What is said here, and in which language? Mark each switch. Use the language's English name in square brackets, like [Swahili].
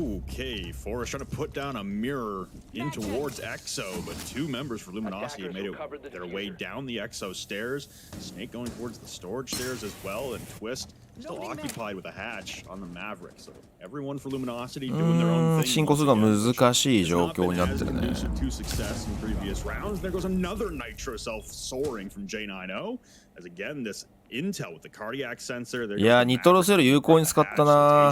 [English] Okay, Forrest trying to put down a mirror in towards EXO, but two members for Luminosity have made their way down the EXO stairs. Snake going towards the storage stairs as well, and Twist still occupied with a hatch on the Maverick. So everyone for Luminosity doing their own thing. [Japanese] 進行するのは難しい状況になってるね。 [English] Two success in previous rounds. There goes another Nitro self soaring from J9O. As again, this Intel with the cardiac sensor. [Japanese] いや、ニトロセル有効に使ったな。